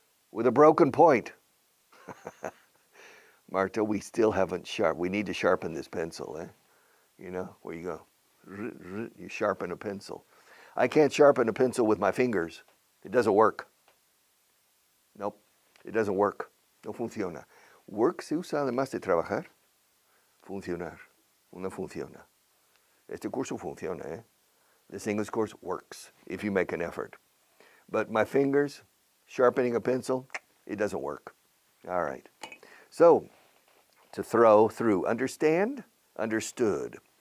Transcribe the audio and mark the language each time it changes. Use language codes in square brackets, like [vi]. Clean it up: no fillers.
[en] With a broken point. Marta, we still haven't we need to sharpen this pencil, eh? You know, where you go. You sharpen a pencil. I can't sharpen a pencil with my fingers. It doesn't work. It doesn't work. [es] No funciona. Work se usa además de trabajar. Funcionar. No funciona. Este curso funciona, eh? [en] This English course works if you make an effort. But my fingers, sharpening a pencil, it doesn't work. All right. So, to throw, through. Understand? Understood.